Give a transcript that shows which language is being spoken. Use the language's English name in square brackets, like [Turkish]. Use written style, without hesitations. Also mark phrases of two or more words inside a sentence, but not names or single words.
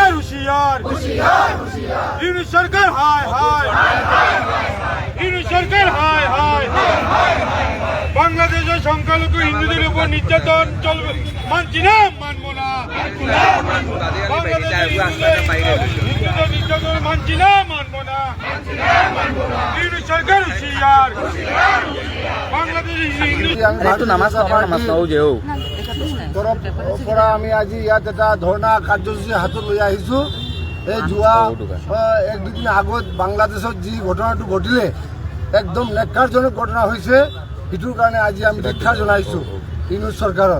[Bangla] হুঁশিয়ার ইউনিট সরকার হায় হায় ইউনিট সরকার হায় হায় বাংলাদেশের সংখ্যালঘু হিন্দুদের উপর নির্যাতন চলবে, মানছি না, মানবো না। বাংলাদেশের হিন্দুদের নির্যাতন মানছি না, মানবো না। ইউনিট সরকার হুঁশিয়ার বাংলাদেশের [Assamese] আমি আজি ইয়াত এটা ধৰ্ণা কাৰ্যসূচী হাতত লৈ আহিছোঁ। এই যোৱা এক দুদিন আগত বাংলাদেশত যি ঘটনাটো ঘটিলে একদম নেক্কাৰজনক ঘটনা হৈছে, সেইটোৰ কাৰণে আজি আমি ধিক্ষাৰ জনাইছোঁ ইউনিট চৰকাৰক।